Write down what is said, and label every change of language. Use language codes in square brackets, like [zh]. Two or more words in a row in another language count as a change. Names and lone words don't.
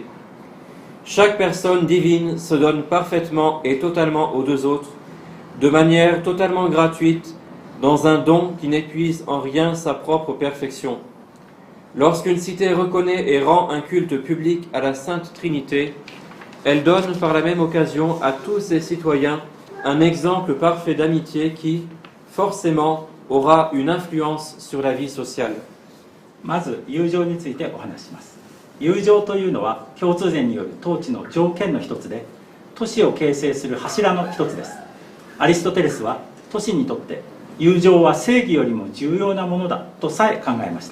[fr] Chaque personne divine se donne parfaitement et totalement aux deux autres, de manière totalement gratuite, dans un don qui n'épuise en rien sa propre perfection. Lorsqu'une cité reconnaît et rend un culte public à la Sainte Trinité, elle donne par la même occasion à tous ses citoyens un exemple parfait d'amitié qui, forcément, aura une influence sur la vie sociale. [ja] まず友情についてお話しします。友情というのは共通点による統治の条件の一つで、都市を形成する柱の一つです。アリストテレスは都市にとって友情は正義よりも重要なものだとさえ考えました。